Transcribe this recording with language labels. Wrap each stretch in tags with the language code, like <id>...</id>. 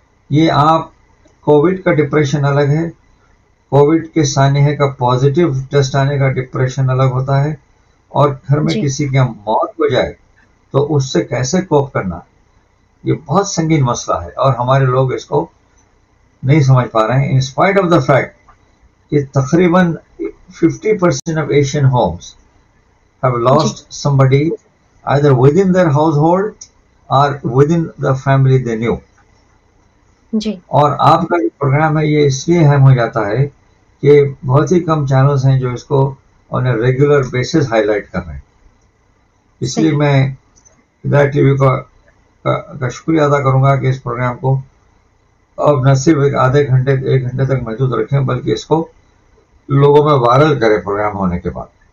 <ur>یہ آپ کووڈ کا ڈپریشن الگ ہے, کووڈ کے سانحے کا پازیٹیو ٹیسٹ آنے کا ڈپریشن الگ ہوتا ہے, اور گھر میں جی کسی کی موت ہو جائے تو اس سے کیسے کوپ کرنا, یہ بہت سنگین مسئلہ ہے اور ہمارے لوگ اس کو نہیں سمجھ پا رہے ہیں.</ur> <en>in spite of the fact</en> <ur>کہ تقریباً 50%</ur> <en>of Asian homes have</en> <ur>جی</ur> <en>lost somebody either within their household or within the family they knew.</en> <ur>جی اور آپ کا جو پروگرام ہے یہ اس لیے اہم ہو جاتا ہے کہ بہت ہی کم چینلز ہیں جو اس کو</ur> <en>on a regular basis</en> <ur>high light کر رہے ہیں. اس لیے صحیح میں ہدایت ٹی وی کا شکریہ ادا کروں گا کہ اس پروگرام کو اب نہ صرف ایک گھنٹے تک محدود رکھیں بلکہ اس کو لوگوں میں وائرل کرے پروگرام ہونے کے بعد.</ur>